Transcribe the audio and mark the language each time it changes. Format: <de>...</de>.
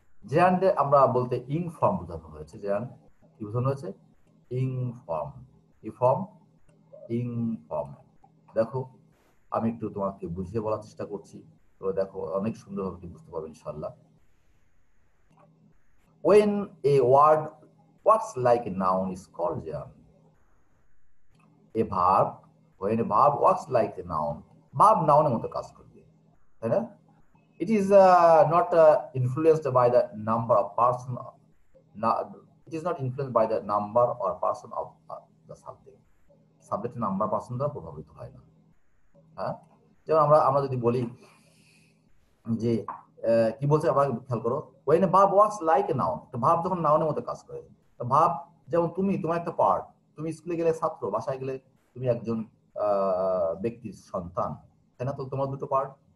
<bn>জেরান্ডে আমরা বলতে ইং ফর্ম বোঝানো হয়েছে। জেরান্ড কি বোঝানো হয়েছে? ইং ফর্ম। কি ফর্ম? ইং ফর্ম। দেখো আমি একটু তোমাকে বুঝিয়ে বলার চেষ্টা করছি, তো দেখো অনেক সুন্দরভাবে বুঝতে পারবে ইনশাআল্লাহ।</bn> <en>When a word works like a noun is called gerund. A verb, when a verb works like a noun, verb noun</en> <bn>এর মতো কাজ করবে, তাই না?</bn> <en>It is not influenced by the number of person. It is not influenced by the number or person of the subject.</en> <bn>সাবজেক্টের number person দ্বারা প্রভাবিত হয় না। হ্যাঁ, যেমন আমরা যদি বলি যে কি বলছে, আবার খেয়াল করো,</bn> <en>when a verb works like a noun,</en> <bn>তো ভার্ব যখন নাউনের মতো কাজ করে, তো ভার্ব যেমন তোমার একটা পার্ট, তুমি স্কুলে গেলে ছাত্র, বাসায় গেলে তুমি একজন ব্যক্তির সন্তান, তাই না? তো তোমার দুটো পার্ট।</bn>